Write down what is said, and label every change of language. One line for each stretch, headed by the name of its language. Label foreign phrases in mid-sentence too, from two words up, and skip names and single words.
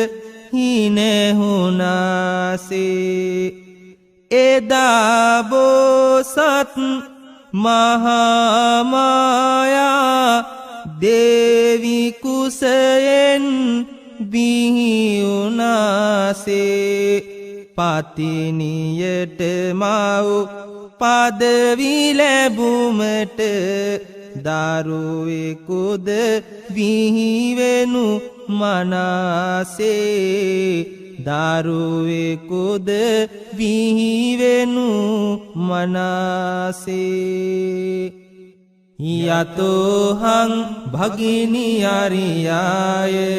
Sinhala: හිනහුනාසේ එදා බෝසත් මහා මායා දේවි කුසයෙන් බිහි වුනාසේ පතිනියට මව් පදවි ලැබුමට දරුවෙකුද බිහිවෙනු මනාසේ දරුවෙකුද බිහිවෙනු මනාසේ
Pali: යතෝහං භගිනි අරියාය